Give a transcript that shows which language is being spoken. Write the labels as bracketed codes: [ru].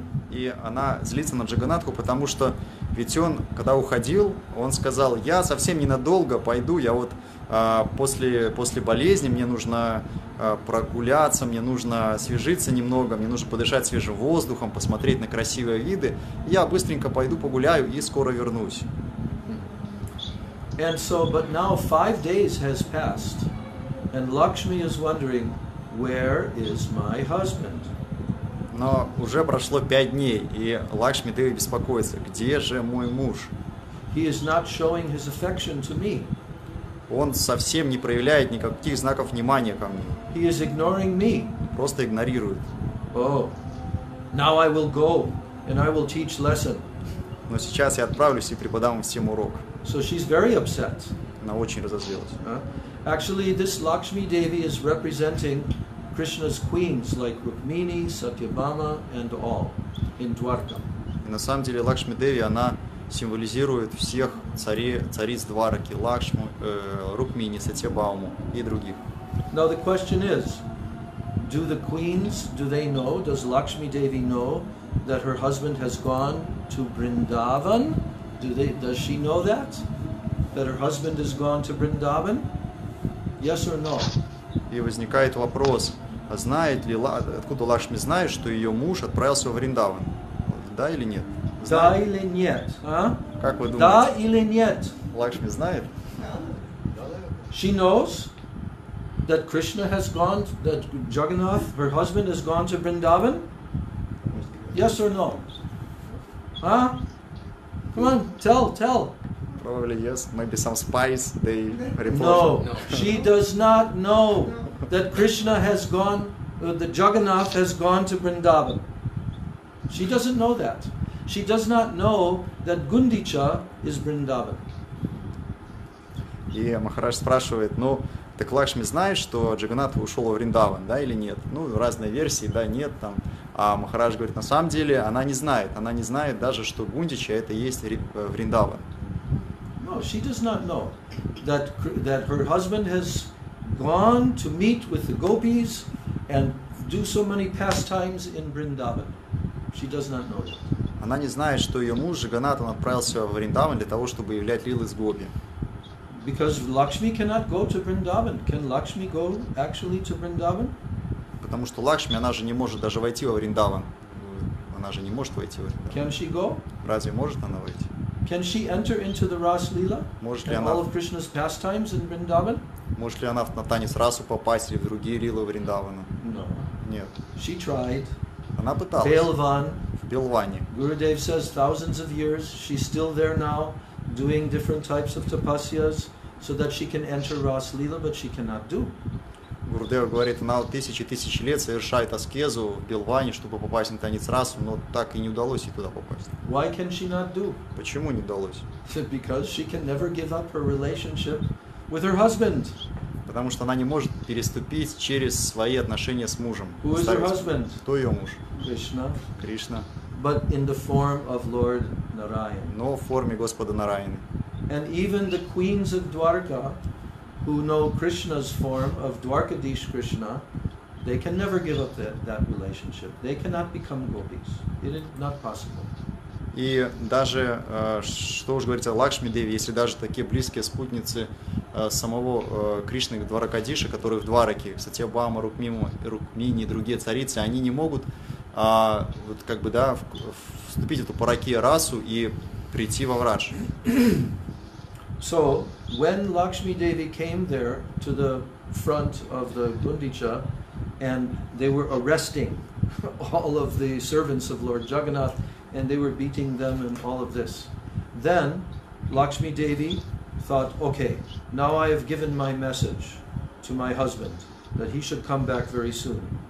[ru] И она злится на Джаганатху, потому что ведь он, когда уходил, он сказал, я совсем ненадолго пойду, я вот после болезни мне нужно прогуляться, мне нужно освежиться немного, мне нужно подышать свежим воздухом, посмотреть на красивые виды. Я быстренько пойду погуляю и скоро вернусь. [en] And so, but now 5 days has passed, and Lakshmi is wondering, where is my husband? [ru] Но уже прошло 5 дней, и Лакшми Деви беспокоится, где же мой муж? [en] He is not showing his affection to me. [ru] Он совсем не проявляет никаких знаков внимания ко мне. [en] He is ignoring me. [ru] Просто игнорирует. [en] Oh, now I will go and I will teach lesson. [ru] Но сейчас я отправлюсь и преподам всем урок. [en] So she's very upset. [ru] Она очень разозлилась. [en] Actually, this Lakshmi Devi is representing Krishna's queens like Rukmini, Satyabhama and all in Dwarka. [ru] И на самом деле Лакшми Деви, она символизирует всех цариц Двараки, Лакшму, Рукмини, Сатьябхаму и других. [en] Now the question is, do the queens, do they know, does Lakshmi Devi know that her husband has gone to Vrindavan? Does she know that her husband has gone to Vrindavan? Yes or no? [ru] И возникает вопрос, а знает ли, откуда Лакшми знает, что ее муж отправился в Вриндаван? Да или нет? Да или нет? Как вы думаете? Да или нет? Лакшми знает? [en] She knows that Krishna has gone, that Jagannath, her husband, has gone to Vrindavan? Yes or no? Huh? Come on, tell. Probably yes. Maybe some spies, they report. No, she does not know that Krishna has gone, that Jagannath has gone to Vrindavan. She doesn't know that. She does not know that Gundicha is Vrindavan. [ru] И Махарадж спрашивает, ну, так Лакшми знает, что Джаганнат ушел в Вриндаван, да или нет? Ну, разные версии, да, нет, там. А Махарадж говорит, на самом деле она не знает даже, что Гундича это и есть Вриндаван. [en] No, she does not know that her husband has gone to meet with the gopis and do so many pastimes in Vrindavan. She does not know that. [ru] Она не знает, что ее муж Джаганнат, он отправился в Вриндаван для того, чтобы являть лилы с гопи. [en] Because Lakshmi cannot go to Vrindavan. Can Lakshmi go actually to Vrindavan? [ru] Потому что Лакшми, она же не может даже войти во Вриндаван. Она же не может войти в Вриндаван. [en] Can she go? [ru] Разве может она войти? [en] Can she enter into the Ras Leela and all of Krishna's pastimes in Vrindavan? [ru] Может ли она на танец расу попасть или в другие лилы Вриндавана? [en] No. [ru] Нет. [en] She tried. [ru] Она пыталась. В Белване. [en] Gurudev says thousands of years. She's still there now, doing different types of tapasyas, so that she can enter Ras Leela, but she cannot do. [ru] Гурудев говорит, она тысячи лет совершает аскезу в Белване, чтобы попасть на танец расу, но так и не удалось ей туда попасть. [en] Why can she not do? [ru] Почему не удалось? [en] Because she can never give up her relationship with her husband. [ru] Потому что она не может переступить через свои отношения с мужем. [en] Who is her husband? [ru] Кто ее муж? [en] Krishna. But in the form of Lord Narayan. [ru] Но в форме Господа Нараяны. [en] And even the queens of Dwarka, who know Krishna's form of Dwarkadish Krishna, They can never give up that relationship. They cannot become gopis. It is not possible. [ru] И даже, что уж говорить о Лакшми Деви, если даже такие близкие спутницы самого Кришны Дваракадиша, которые в Двараке, Сатьябама, Рукмини и другие царицы, они не могут вот как бы, да, вступить в эту паракия расу и прийти во Врадж. [en] So, when Lakshmi Devi came there to the front of the Gundicha, and they were arresting all of the servants of Lord Jagannath, and they were beating them and all of this. Then Lakshmi Devi thought, okay, now I have given my message to my husband that he should come back very soon.